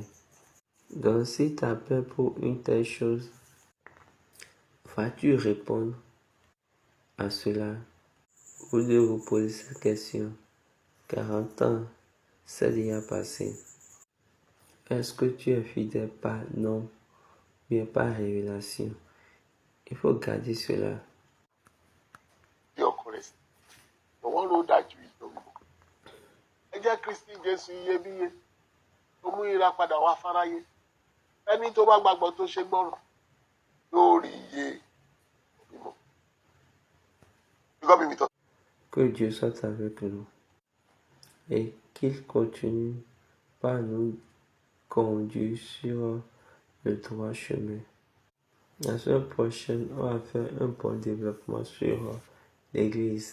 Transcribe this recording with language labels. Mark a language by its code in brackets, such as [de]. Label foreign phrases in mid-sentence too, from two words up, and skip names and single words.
[fr] Donc si tu as peur pour une telle chose, vas-tu répondre à cela? Vous devez vous poser cette question. 40 ans, c'est déjà passé. Est-ce que tu es fidèle par nom, bien par révélation? Il faut garder cela. [en] Your Christ. The one who died to his own. [yo] Ẹ̀jẹ̀ Kristi Jésù iyebíye tó mú ìràpadà wá fáráyé. Ẹni tó bá gbàgbọ́ tó ṣe gbọ́ràn yóò rí iye mímọ́. [fr] Que Dieu soit avec nous et qu'il continue par nous conduire sur le droit chemin. La semaine prochaine, on va faire un bon développement sur l'Église.